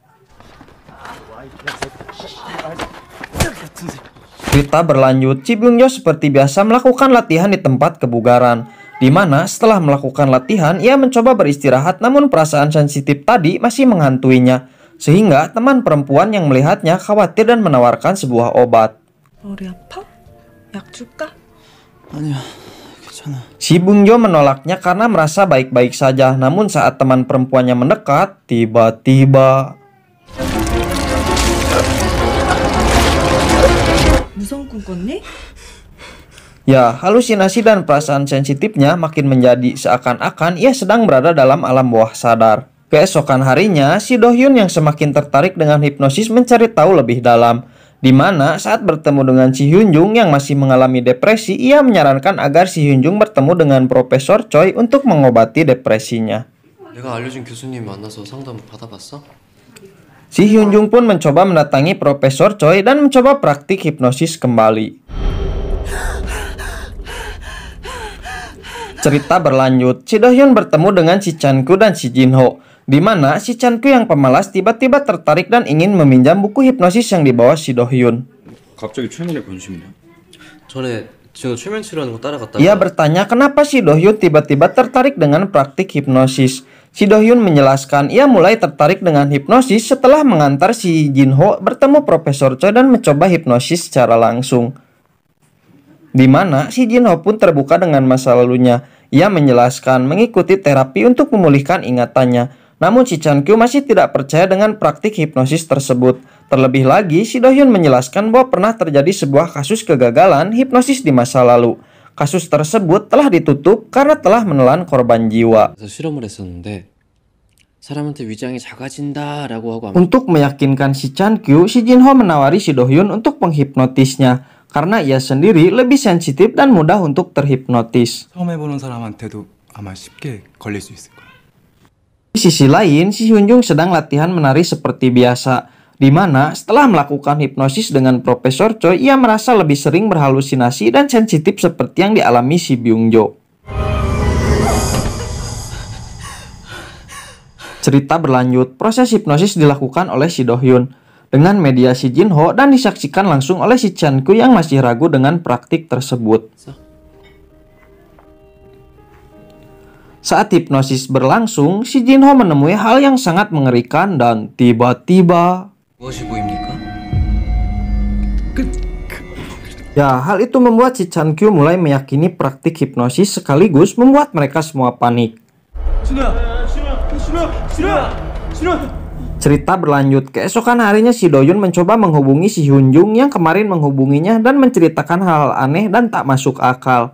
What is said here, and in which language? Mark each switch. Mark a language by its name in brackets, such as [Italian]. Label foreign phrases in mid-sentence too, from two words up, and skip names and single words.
[Indonesian] Cerita berlanjut, si Byung Jo seperti biasa melakukan latihan di tempat kebugaran. Di mana setelah melakukan latihan, ia mencoba beristirahat namun perasaan sensitif tadi masih menghantuinya. Sehingga teman perempuan yang melihatnya khawatir dan menawarkan sebuah obat. [Korean] 머리 아파? 약 줄까? 아니야, 괜찮아. [Indonesian] Si Byung Jo menolaknya karena merasa baik-baik saja. Namun saat teman perempuannya mendekat, tiba-tiba [Korean] 무서운 꿈 꿨니? [Indonesian] ya, halusinasi dan perasaan sensitifnya makin menjadi seakan-akan ia sedang berada dalam alam bawah sadar. Keesokan harinya, si Do Hyun yang semakin tertarik dengan hipnosis mencari tahu lebih dalam. Di mana saat bertemu dengan si Hyun Jung yang masih mengalami depresi, ia menyarankan agar si Hyun Jung bertemu dengan Profesor Choi untuk mengobati depresinya. [Korean] 내가 알려준 교수님 만나서 상담 받아봤어? [Indonesian] Si Hyun Jung pun mencoba mendatangi Profesor Choi dan mencoba praktik hipnosis kembali. Cerita berlanjut, si Do Hyun bertemu dengan si Chan Kyu dan si Jin Ho. Di mana si Chan Kyu yang pemalas tiba-tiba tertarik dan ingin meminjam buku hipnosis yang dibawa si Do Hyun. [Korean] 갑자기 최면에 관심이냐? 전에 진호 최면 치료하는 거 따라갔다가 [Indonesian] Ia bertanya kenapa si Do Hyun tiba-tiba tertarik dengan praktik hipnosis. Si Do Hyun menjelaskan ia mulai tertarik dengan hipnosis setelah mengantar si Jin Ho bertemu Profesor Choi dan mencoba hipnosis secara langsung. Di mana si Jin Ho pun terbuka dengan masa lalunya. Ia menjelaskan mengikuti terapi untuk memulihkan ingatannya. Namun si Chan Kyu masih tidak percaya dengan praktik hipnosis tersebut. Terlebih lagi, si Do Hyun menjelaskan bahwa pernah terjadi sebuah kasus kegagalan hipnosis di masa lalu. Kasus tersebut telah ditutup karena telah menelan korban jiwa. [Korean] 그래서 실험을 했었는데 사람한테 위장이 작아진다라고 하고 [Indonesian] Untuk meyakinkan si Chan Kyu, si Jin Ho menawari si Do Hyun untuk menghipnotisnya. Karena ia sendiri lebih sensitif dan mudah untuk terhipnotis. [Korean] 처음 해보는 사람한테도 아마 쉽게 걸릴 수 있을 거야. [Indonesian] Di sisi lain, si Hyun Jung sedang latihan menari seperti biasa. Di mana setelah melakukan hipnosis dengan Profesor Choi, ia merasa lebih sering berhalusinasi dan sensitif seperti yang dialami si Byung Jo. Cerita berlanjut, proses hipnosis dilakukan oleh si Do Hyun dengan mediasi Jin Ho dan disaksikan langsung oleh si Chan Kyu yang masih ragu dengan praktik tersebut. Saat hipnosis berlangsung, si Jin Ho menemui hal yang sangat mengerikan dan tiba-tiba [Korean] 무엇이 보입니까? [Indonesian] ya, hal itu membuat si Chan Kyu mulai meyakini praktik hipnosis sekaligus membuat mereka semua panik. Cerita berlanjut, keesokan harinya si Do Hyun mencoba menghubungi si Hyun Jung yang kemarin menghubunginya dan menceritakan hal aneh dan tak masuk akal.